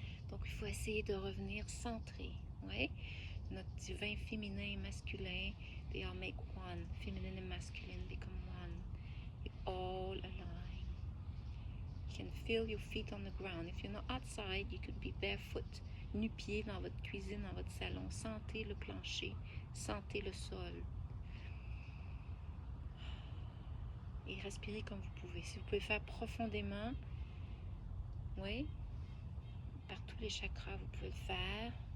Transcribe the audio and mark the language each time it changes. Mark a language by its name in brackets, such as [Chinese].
[French] Donc, il faut essayer de revenir centré. Ouais? Notre divin féminin et masculin, [English] they all make one. Feminine and masculine become one. They all align. You can feel your feet on the ground. If you're not outside, you could be barefoot, [French] nu-pied dans votre cuisine, dans votre salon. Sentez le plancher, sentez le sol. Et respirez comme vous pouvez. Si vous pouvez faire profondément, oui, par tous les chakras, vous pouvez le faire.